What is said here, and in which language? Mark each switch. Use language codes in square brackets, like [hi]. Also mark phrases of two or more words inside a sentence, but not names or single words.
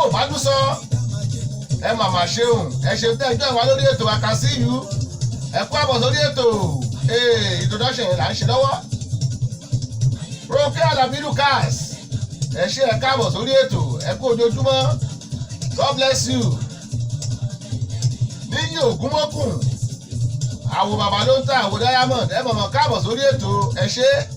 [yo] Bádúsọ ẹ màmá ṣeun ẹ ṣe tẹ́ ẹjọ́ ìwà lórí ètò àkàsíyù ẹ kú àbọ̀ sórí ètò introduction yẹn là ń ṣe lọ́wọ́ Rónkẹ́ Àlàbí Lucas ẹ ṣe ẹ káàbọ̀ sórí ètò ẹ kú ojoojúmọ́ [en] God bless you [yo] Níyì Ògúnmọ́kùn àwò bàbá ló ń ta àwò Diamond ẹ mọ̀mọ́ káàbọ̀ sórí ètò ẹ ṣe